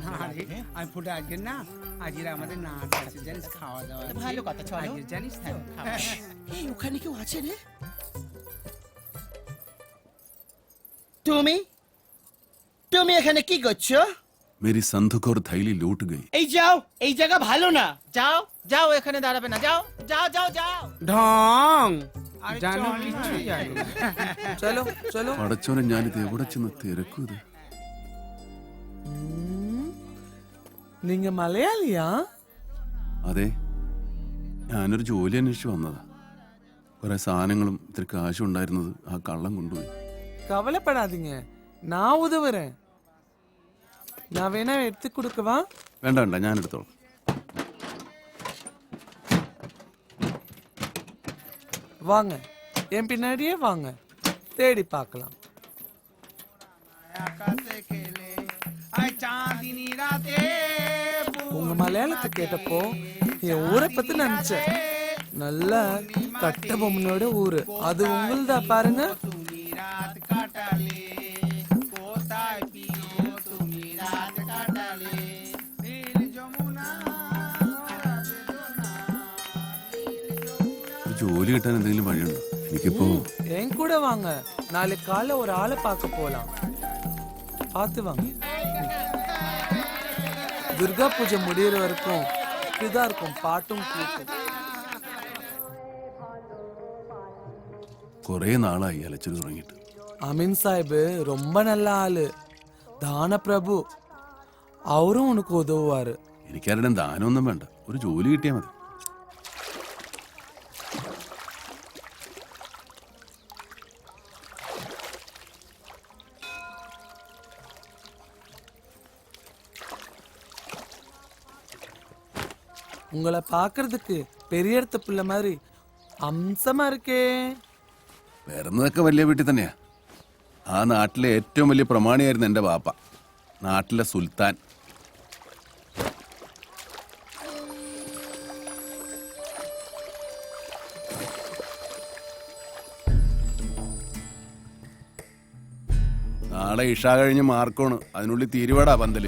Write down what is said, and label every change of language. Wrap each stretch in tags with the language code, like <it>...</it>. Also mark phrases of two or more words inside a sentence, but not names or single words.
<bn>আমি ফুটে আজকে না আজকে আমাদের নাচ আছে জানিস, খাওয়া দাওয়া আছে। ভালো কথা, চলো। আজকে জানিস তো এই ওখানে কেউ আছে রে? তুমি তুমি এখানে কি করছো?</bn> <hi>मेरी संदूक और थैली लूट गई।</hi> <bn>এই যাও, এই জায়গা ভালো না। যাও যাও, এখানে দাঁড়াবে না। যাও যাও যাও যাও। ঢং আরে জানো চল না। কিছুই জানো না। চলো চলো</bn> <ml>പടച്ചോനെ ഞാനിത് എവിടെ ചെന്ന് തിരക്കും ഇത്. നിങ്ങ മലയാളിയാ? അതെ, ഞാനൊരു ജോലി അന്വേഷിച്ച് വന്നതാ. കുറെ സാധനങ്ങളും ഇത്തിരി കാശും ഉണ്ടായിരുന്നത് ആ കള്ളം കൊണ്ടുപോയി.</ml> <ta>கவலைப்படாதீங்க, நான் உதவுறேன். நான் வேணா எடுத்து கொடுக்கவா?</ta> <ml>വേണ്ട വേണ്ട, ഞാൻ എടുത്തോളാം.</ml> <ta>வாங்க, என் பின்னாடியே வாங்க, தேடி பார்க்கலாம்.</ta> <bn>আকাশে খেলে আয় চাঁদিনী রাতে</bn> <ta>உங்க மலையாளத்தை கேட்டப்போ என் ஊரை பத்தி நினைச்சேன். நல்ல கட்ட பொம்மனோட ஊரு, அது உங்களுதா பாருங்க.</ta> <bn>তুমি রাত কাটালে কোথায় পিও তুমি রাত কাটালে নীল যমুনা</bn> <ml>ഒരു ജോലി കിട്ടാൻ എന്തെങ്കിലും വഴിയുണ്ടോ? എനിക്കിപ്പോ</ml> <ta>என் கூட வாங்க, நாளைக்கு காலைல ஒரு ஆளை பார்க்க போலாம். பார்த்து வாங்க. துர்கா பூஜை முடியிற வரைக்கும் இப்படிதான் இருக்கும், பாட்டும் கூட்டும்.</ta> <ml>കുറെ നാളായി അലച്ചിട്ട് തുടങ്ങിയിട്ട്.</ml> <ta>அமீன் சாஹிப் ரொம்ப நல்ல ஆளு, தான பிரபு. அவரும் உனக்கு உதவுவாரு.</ta> <ml>എനിക്കാരുടെയും ദാനമൊന്നും വേണ്ട, ഒരു ജോലി കിട്ടിയാൽ മതി.</ml> <ta>உங்களை பார்க்கிறதுக்கு பெரிய இடத்து பிள்ளை மாதிரி அம்சமா இருக்கே.</ta> <ml>വരുന്നതൊക്കെ വലിയ വീട്ടിൽ തന്നെയാ. ആ നാട്ടിലെ ഏറ്റവും വലിയ പ്രമാണിയായിരുന്നു എൻ്റെ വാപ്പ, നാട്ടിലെ സുൽത്താൻ. നാളെ ഇഷ കഴിഞ്ഞ് മാർക്കോണ്, അതിനുള്ളിൽ തീരുവാടാ പന്തല്.</ml>